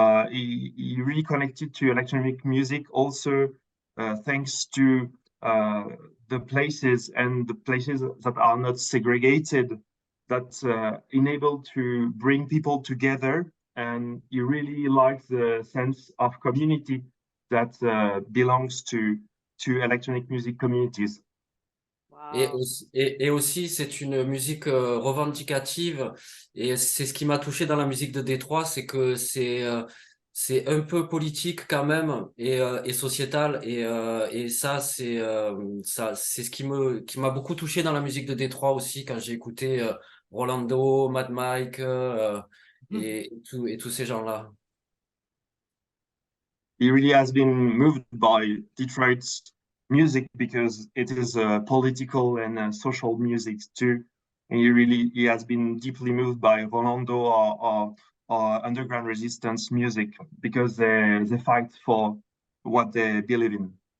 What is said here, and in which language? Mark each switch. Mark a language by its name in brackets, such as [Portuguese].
[English] He really connected to electronic music also thanks to the places that are not segregated, that enable to bring people together. And he really likes the sense of community that belongs to electronic music communities. Wow. [French] Et aussi, c'est une musique revendicative, et c'est ce qui m'a touché dans la musique de Détroit, c'est que c'est un peu politique quand même, et sociétal, et ça c'est ce qui m'a beaucoup touché dans la musique de Détroit aussi, quand j'ai écouté Rolando, Mad Mike et tous ces gens-là. [English] He really has been moved by Detroit's music because it is political and social music too. And he has been deeply moved by Rolando or underground resistance music because they fight for what they believe in.